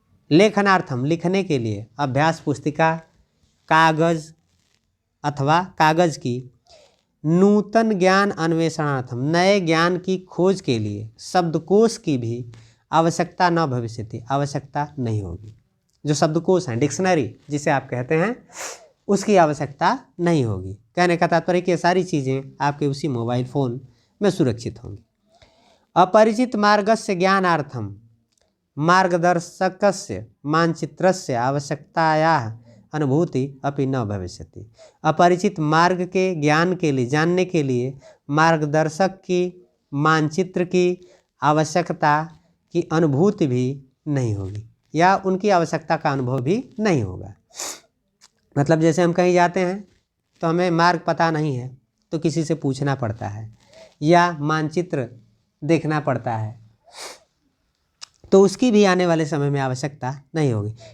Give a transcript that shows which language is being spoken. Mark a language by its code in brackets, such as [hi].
[hi] लेखनार्थम लिखने के लिए अभ्यास पुस्तिका, कागज अथवा कागज की, [sa] नूतन ज्ञान अन्वेषणार्थम [hi] नए ज्ञान की खोज के लिए शब्दकोश की भी [sa] आवश्यकता न भविष्यति, [hi] आवश्यकता नहीं होगी। जो शब्दकोश हैं, डिक्शनरी जिसे आप कहते हैं, उसकी आवश्यकता नहीं होगी। कहने का तात्पर्य कि ये सारी चीज़ें आपके उसी मोबाइल फ़ोन में सुरक्षित होंगी। [sa] अपरिचित मार्गस्य ज्ञानार्थम मार्गदर्शकस्य मानचित्रस्य आवश्यकतायाः अनुभूति अपि न भविष्यति। [hi] अपरिचित मार्ग के ज्ञान के लिए, जानने के लिए मार्गदर्शक की, मानचित्र की आवश्यकता की अनुभूति भी नहीं होगी या उनकी आवश्यकता का अनुभव भी नहीं होगा। मतलब जैसे हम कहीं जाते हैं तो हमें मार्ग पता नहीं है तो किसी से पूछना पड़ता है या मानचित्र देखना पड़ता है, तो उसकी भी आने वाले समय में आवश्यकता नहीं होगी।